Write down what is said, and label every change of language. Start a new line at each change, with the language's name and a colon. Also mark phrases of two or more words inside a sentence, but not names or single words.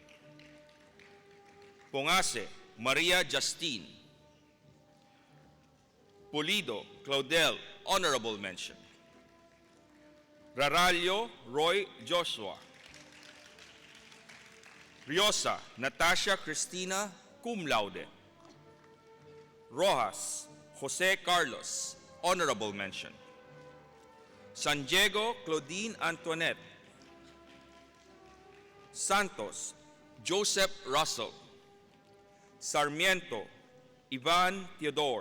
English: Pongase Maria Justine. Pulido Claudel, honorable mention. Raralio Roy Joshua. Riosa Natasha Cristina, cum laude. Rojas Jose Carlos, honorable mention. San Diego Claudine Antoinette. Santos Joseph Russell. Sarmiento Ivan Theodore.